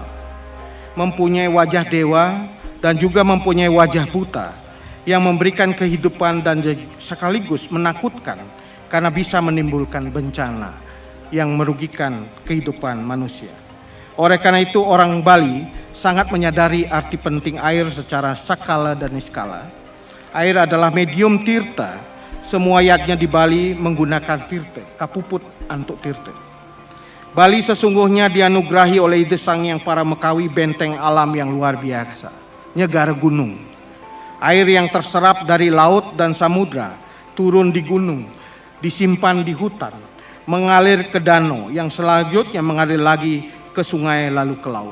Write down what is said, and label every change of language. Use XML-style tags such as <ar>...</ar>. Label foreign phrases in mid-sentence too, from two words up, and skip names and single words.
<id>Mempunyai wajah dewa dan juga mempunyai wajah buta yang memberikan kehidupan dan sekaligus menakutkan karena bisa menimbulkan bencana yang merugikan kehidupan manusia. Oleh karena itu orang Bali sangat menyadari arti penting air secara sakala dan niskala. Air adalah medium tirta. Semua yajna di Bali menggunakan tirta, kapuput untuk tirta. Bali sesungguhnya dianugerahi oleh Ide Sang Hyang Paramekawi benteng alam yang luar biasa, negara gunung. Air yang terserap dari laut dan samudra turun di gunung, disimpan di hutan, mengalir ke danau yang selanjutnya mengalir lagi ke sungai lalu ke laut.</id>